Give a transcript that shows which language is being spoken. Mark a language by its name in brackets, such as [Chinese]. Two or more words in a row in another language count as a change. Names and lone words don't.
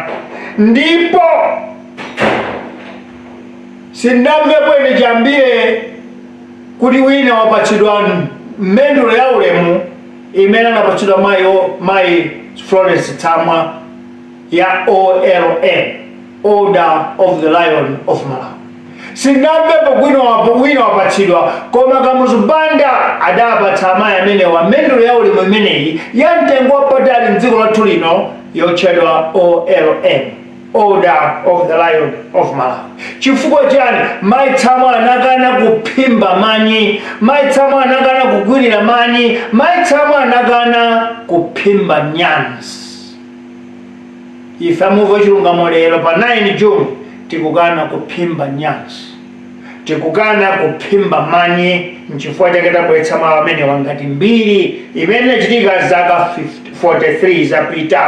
[Nyanja] Ndipo sindamvepo ine chambire kuti wina wapatsidwa mendulo ya ulemu imene anapatsidwa mayi Florence Tsamwa ya OLM, Order of the Lion of Malawi. Sindamvepo wina wapatsidwa, koma kamuzubanda adapatsa amayi amenewa mendulo ya ulemu imeneyi ya mtengo wapatali mdziko lathu lino yotchedwa OLM, Order of the Lion of Malawi. Chifukwa chani? Mayi Tsamwa anakana kuphimba manyi, mayi Tsamwa anakana kugwirira manyi, mayi Tsamwa anakana kuphimba nyansi. Ife amuva chilungamo lero pa 9 June tikukana kuphimba nyansi, tikukana kuphimba manyi, nchifukwa chake tabweretsa mawu amenewa ngati mbiri imene inachitika zaka 43 zapita.